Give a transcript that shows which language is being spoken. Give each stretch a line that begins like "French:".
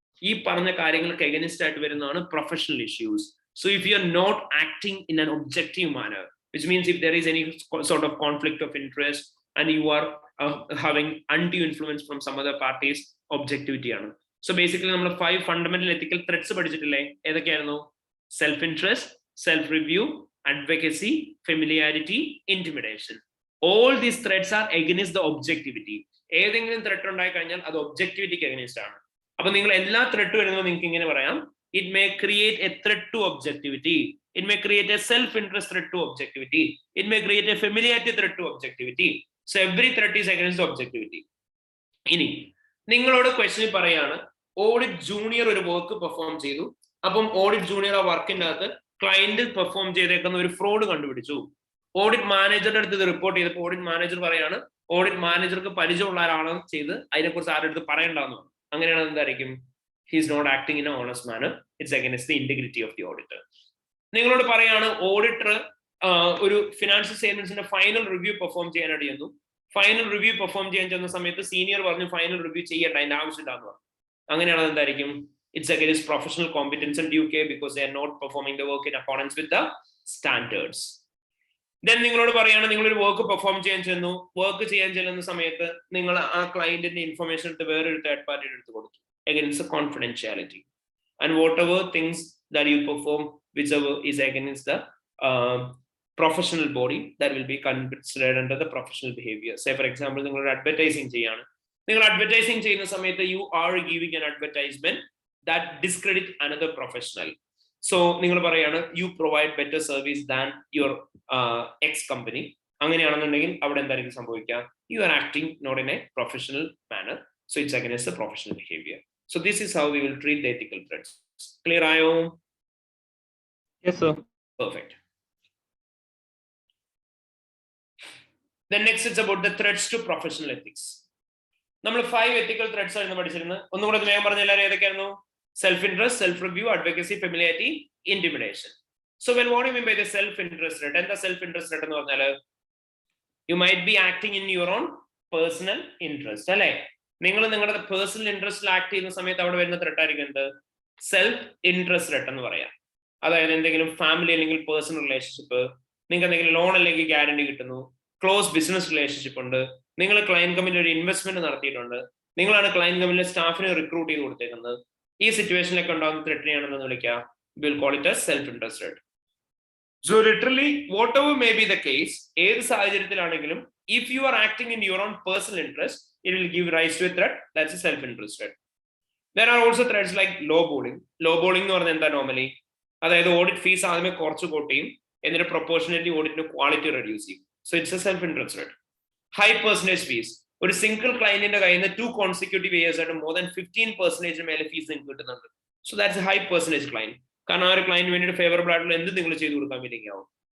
Malayalam: ഈ പറഞ്ഞ കാര്യങ്ങൾക്ക്
English: Against ആയിട്ട് വരുന്നതാണ് professional issues. So if you are not acting in an objective manner, which means if there is any sort of conflict of interest and you are having undue influence from some other parties, objectivity ആണ്.
Malayalam: So basically നമ്മൾ 5 fundamental ethical threads പഠിച്ചിട്ടില്ലേ? ഏതൊക്കെയായിരുന്നു?
English: Self interest, self review, advocacy, familiarity, intimidation. All these threats are against the objectivity.
Malayalam: ഏതെങ്കിലും threat ഉണ്ടായി കഴിഞ്ഞാൽ അത് ഒബ്ജക്ടിവിറ്റിക്ക് against ആണ്. അപ്പൊ നിങ്ങൾ എല്ലാ ത്രെട്ട് വരുമ്പോൾ നിങ്ങൾക്ക് ഇങ്ങനെ പറയാം,
English: It may create a threat to objectivity, it may create a self interest threat to objectivity, it may create a familiarity threat to objectivity. So every threat is against objectivity.
Malayalam: ഇനി നിങ്ങളോട് question പറയാണ്, audit junior ഒരു work perform ചെയ്തു, അപ്പം audit junior ആ വർക്കിന്റെ അകത്ത് client perform ചെയ്തേക്കുന്ന ഒരു ഫ്രോഡ് കണ്ടുപിടിച്ചു. ഓഡിറ്റ് മാനേജറുടെ അടുത്ത് ഇത് റിപ്പോർട്ട് ചെയ്തപ്പോൾ ഓഡിറ്റ് മാനേജർ പറയാണ്, ഓഡിറ്റ് മാനേജർക്ക് പരിചയമുള്ള ഒരാളാണ് ചെയ്ത്, അതിനെക്കുറിച്ച് ആരുടെ അടുത്ത് പറയണ്ടെന്ന്. അങ്ങനെയാണ് എന്തായിരിക്കും?
English: He's not acting in an honest manner, it's against the integrity of the auditor.
Malayalam: നിങ്ങളോട് പറയാണ്, ഓഡിറ്റർ ഒരു ഫിനാൻഷ്യൽ സ്റ്റേറ്റ്മെന്റ്സിന്റെ ഫൈനൽ റിവ്യൂ പെർഫോം ചെയ്യാനായിട്ട് ചെന്നു. ഫൈനൽ റിവ്യൂ പെർഫോം ചെയ്യാൻ ചെന്ന സമയത്ത് സീനിയർ പറഞ്ഞു ഫൈനൽ റിവ്യൂ ചെയ്യണ്ട, അതിന്റെ ആവശ്യമില്ലാന്ന് പറഞ്ഞു. അങ്ങനെയാണ് എന്തായിരിക്കും?
English: It's against professional competence and due care because they are not performing the work in accordance with the standards.
Malayalam: Then നിങ്ങളോട് പറയാണ്, നിങ്ങളൊരു വർക്ക് പെർഫോം ചെയ്യാൻ ചെന്നു, വർക്ക് ചെയ്യാൻ ചെല്ലുന്ന സമയത്ത് നിങ്ങൾ ആ ക്ലയന്റിന്റെ ഇൻഫർമേഷൻ എടുത്ത് വേറൊരു തേർഡ് പാർട്ടിയുടെ അടുത്ത് കൊടുത്തു,
English: against the confidentiality. And whatever things that you perform, whichever is against the professional body, that will be considered under the professional behavior. Say for example,
Malayalam: നിങ്ങളൊരു അഡ്വർടൈസിങ് ചെയ്യാണ്, നിങ്ങൾ അഡ്വർടൈസിങ് ചെയ്യുന്ന സമയത്ത്
English: you are giving an advertisement that discredit another professional. So
Malayalam: നിങ്ങൾ പറയാണ്,
English: you provide better service than your ex company.
Malayalam: അങ്ങനെയാണെന്നുണ്ടെങ്കിൽ അവിടെ എന്തായിരിക്കും സംഭവിക്കുക?
English: You are acting not in a professional manner, so it's against the professional behavior. So this is how we will treat the ethical threats.
Malayalam: Clear ayo?
English: Yes sir. Perfect. Then next it's about the threats to professional ethics.
Malayalam: നമ്മൾ 5 ethical threats ആയിരുന്നു പഠിച്ചിരുന്നത്. ഒന്നുകൂടെ വേഗം പറഞ്ഞ എല്ലാവരും ഏതൊക്കെയായിരുന്നു?
English: Self interest, self review, advocacy, familiarity, intimidation. So when what do you mean by the self interest threat? And the self interest threat
Malayalam: എന്ന് പറഞ്ഞാൽ
English: you might be acting in your own personal interest, അല്ലേ?
Malayalam: നിങ്ങൾ നിങ്ങളുടെ personal ഇൻട്രസ്റ്റിൽ act ചെയ്യുന്ന സമയത്ത് അവിടെ വരുന്ന threat ആയിരിക്കും എന്ത്? സെൽഫ് ഇൻട്രസ്റ്റ് ത്രെട്ട് എന്ന് പറയാം. അതായത് എന്തെങ്കിലും ഫാമിലി അല്ലെങ്കിൽ പേഴ്സണൽ റിലേഷൻഷിപ്പ്, നിങ്ങൾക്ക് എന്തെങ്കിലും ലോൺ അല്ലെങ്കിൽ ഗ്യാരണ്ടി കിട്ടുന്നു, ക്ലോസ് ബിസിനസ് റിലേഷൻഷിപ്പ് ഉണ്ട്, നിങ്ങൾ ക്ലയന്റ് കമ്പനിയിൽ ഒരു ഇൻവെസ്റ്റ്മെന്റ് നടത്തിയിട്ടുണ്ട്, നിങ്ങളാണ് ക്ലയന്റ് കമ്പനിയിലെ സ്റ്റാഫിനെ റിക്രൂട്ട് ചെയ്ത് കൊടുത്തേക്കുന്നത്. ഈ സിറ്റുവേഷനിലൊക്കെ ഉണ്ടാകുന്ന ത്രെട്ടിനെയാണെന്ന് വിളിക്കുക,
English: Will call it as self interest threat. So literally whatever may be the case,
Malayalam: ഏത് സാഹചര്യത്തിലാണെങ്കിലും
English: if you are acting in your own personal interest, it will give rise to a threat. That's a self interest threat. There are also threats like lowballing.
Malayalam: Lowballing എന്ന് പറഞ്ഞാൽ എന്താ? Normally അതായത് audit fees ആദ്യമേ കുറച്ച് കൂട്ട് ചെയ്യും, എന്നിട്ട് proportionately ഓഡിറ്റിന്റെ quality reduce ചെയ്യും.
English: So it's a self interest threat.
Malayalam: High percentage fees. ഒരു സിംഗിൾ ക്ലയന്റിന്റെ കയ്യിൽ നിന്ന് 2 consecutive years ആയിട്ട് more than 15% മേലെ ഫീസ് നിങ്ങൾക്ക് കിട്ടുന്നുണ്ട്.
English: So that's a high percentage client.
Malayalam: കാരണം ആ ഒരു ക്ലൈന്റ് വേണ്ടിയിട്ട് ഫേവറബിൾ ആയിട്ടുള്ള എന്ത് നിങ്ങൾ ചെയ്തു കൊടുക്കാൻ വേണ്ടി ആവും.